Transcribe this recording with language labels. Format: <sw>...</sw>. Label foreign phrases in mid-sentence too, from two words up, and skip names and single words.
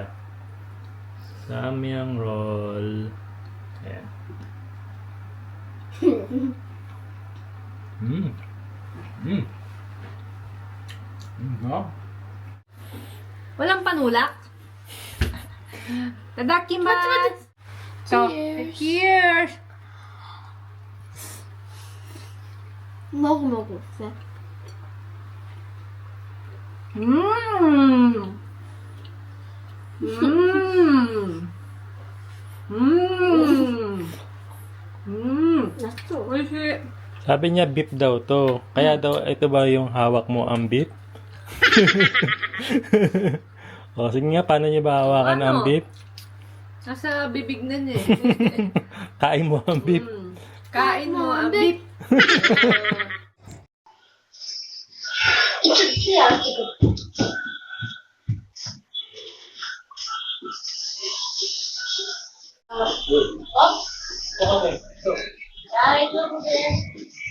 <tl>Samyang roll. Ayan. Mm. Mm. Oh. Walang panulak? Tadakimasu!</tl> <en>So, cheers!</en> <ja>Moguして。 Mmm! Mmm! Mmm! Mmm! 納豆。おいしい。</ja> <tl>Sabi niya beef daw to. Kaya daw ito ba yung hawak mo ang beef? O sige nga, paano niya ba hawakan ang Ano? beef? Nasa bibig na niya eh. Kain mo ang beef. Kain mo ang beef.</tl> <ja>ちょっと手洗ってくる。大丈夫です。</ja>